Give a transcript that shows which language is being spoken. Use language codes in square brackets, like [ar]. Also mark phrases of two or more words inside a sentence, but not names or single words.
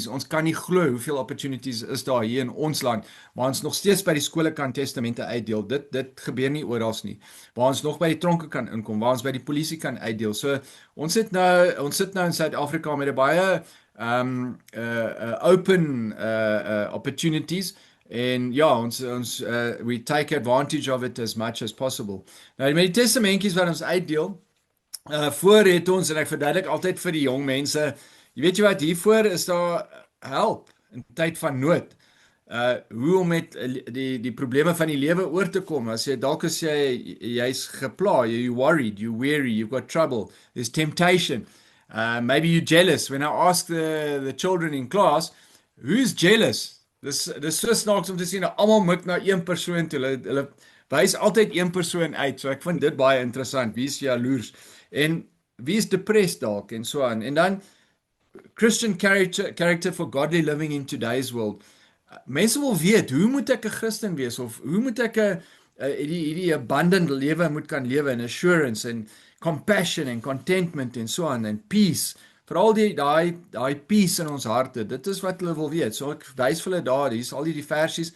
[af] Ons kan nie glo hoeveel opportunities is daar hier in ons land, waar ons nog steeds by die skole kan testamente uitdeel. Dit gebeur nie oral nie. Waar ons nog by die tronke kan inkom, waar ons by die polisie kan uitdeel. So ons sit nou in Suid-Afrika met 'n baie [en] open opportunities. [af] En ja, [en] we take advantage of it as much as possible. Nou met die testamentjies wat ons uitdeel, voor het ons, en ek verduidelik altyd vir die jong mense, weet jy wat, hiervoor is daar help in tyd van nood. Hoe om met die probleme van die lewe oor te kom. As jy dalk as jy's gepla, you're worried, you're weary, you've got trouble, there's temptation. Maybe you're jealous. When I ask the children in class, who's jealous? [af] Dis so snaaks om te sien, almal mik na een persoon toe. Hulle wys altyd een persoon uit. So ek vind dit baie interessant. Wie is jaloers? En wie is depressed dalk en so aan. En dan [en] Christian character for godly living in today's world. [af] Mense wil weet, hoe moet ek 'n Christen wees, of hoe moet ek hierdie abundant lewe moet kan lewe, en assurance en compassion en contentment en so aan, en peace. Veral daai peace in ons harte. Dit is wat hulle wil weet. So ek wys vir hulle daar, hier's al die versies.